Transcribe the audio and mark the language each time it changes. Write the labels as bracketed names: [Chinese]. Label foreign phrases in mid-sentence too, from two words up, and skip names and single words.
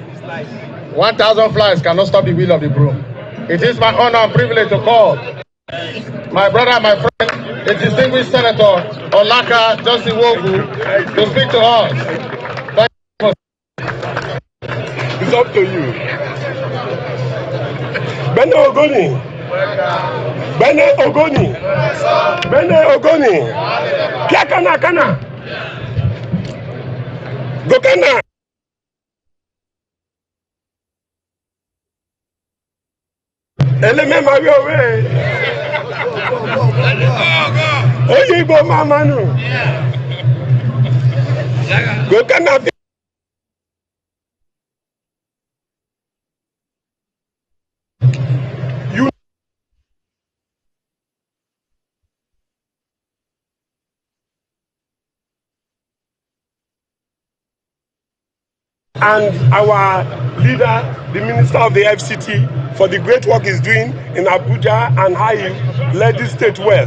[English] 1,000 flies cannot stop the wheel of the broom. It is my honor and privilege to call my brother, my friend, the distinguished Senator Olaka Josiwogu, to speak to us. Thank you. It's up to you. [Khana] Bene Ogoni. Bene Ogoni. Bene Ogoni. Kia kana. Go kana. Eleme Mario. Oyigbo mamanu. Go kana. [English] You and our leader, the Minister of the FCT, for the great work he's doing in Abuja and how he led this state well.